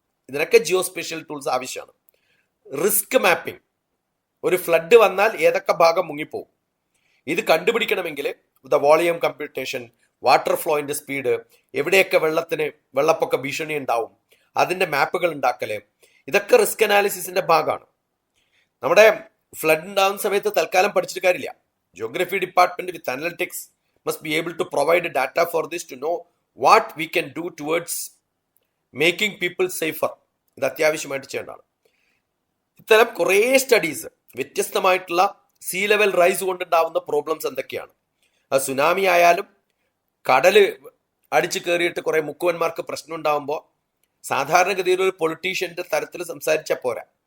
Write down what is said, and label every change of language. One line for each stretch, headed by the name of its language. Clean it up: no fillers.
Malayalam: ഇതിനൊക്കെ geospatial tools ആവശ്യമാണ്. Risk mapping, ഒരു ഫ്ലഡ് വന്നാൽ ഏതൊക്കെ ഭാഗം മുങ്ങിപ്പോകും, ഇത് കണ്ടുപിടിക്കണമെങ്കിൽ the volume computation, water ഫ്ലോയിന്റെ speed, എവിടെയൊക്കെ വെള്ളപ്പൊക്ക ഭീഷണി ഉണ്ടാവും, അതിന്റെ മാപ്പുകൾ ഉണ്ടാക്കല്, ഇതൊക്കെ റിസ്ക് അനാലിസിസിന്റെ ഭാഗമാണ്. നമ്മുടെ ഫ്ലഡ് ഉണ്ടാകുന്ന സമയത്ത് തൽക്കാലം പഠിച്ചിട്ട് കാര്യമില്ല.
English: Geography department with analytics must be able to provide data for this to know what we can do towards making people safer.
Malayalam: ഇത് അത്യാവശ്യമായിട്ട് ചെയ്യേണ്ടതാണ്. ഇത്തരം കുറേ സ്റ്റഡീസ്, വ്യത്യസ്തമായിട്ടുള്ള സീ ലെവൽ റൈസ് കൊണ്ടുണ്ടാവുന്ന പ്രോബ്ലംസ് എന്തൊക്കെയാണ്, അത് സുനാമി ആയാലും കടല് അടിച്ചു കയറിയിട്ട് കുറെ മുക്കുവന്മാർക്ക് പ്രശ്നം ഉണ്ടാവുമ്പോൾ സാധാരണഗതിയിൽ ഒരു പൊളിറ്റീഷ്യന്റെ തരത്തിൽ സംസാരിച്ചാൽ പോരാ.